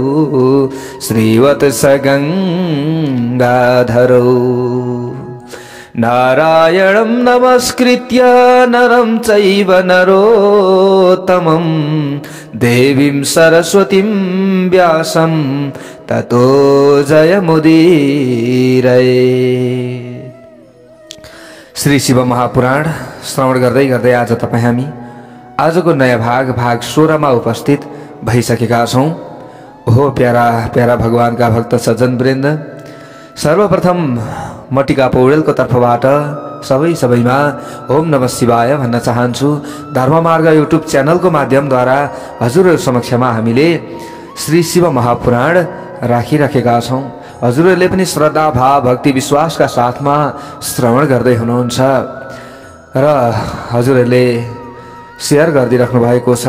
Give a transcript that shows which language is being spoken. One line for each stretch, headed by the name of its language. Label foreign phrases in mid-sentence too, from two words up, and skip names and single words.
Sanskrit: श्रीवत्सगंगाधरौ नारायणं नमस्कृत्य नरं चैव नरोत्तमं देवीं सरस्वतीं व्यासं ततो जयमुदीरये।
Nepali: श्री शिव महापुराण श्रवण गर्दै गर्दै आज तपाईं हामी आजको नयाँ भाग 16 मा उपस्थित भइसकेका छौं। हो प्यारा प्यारा भगवानका भक्त सज्जन वृन्द, सर्वप्रथम म टिका पौडेलको तर्फबाट सबैमा
Sanskrit: ओम नमः शिवाय
Nepali: भन्न चाहन्छु। धर्ममार्ग युट्युब च्यानलको माध्यमद्वारा हजुरहरु समक्षमा हामीले श्री शिव महापुराण राखिराखेका छौं। हजुरहरुले पनि श्रद्धा भाव भक्ति विश्वासका साथमा श्रवण गर्दै हुनुहुन्छ र हजुरहरुले शेयर गरिदिराख्नु भएको छ।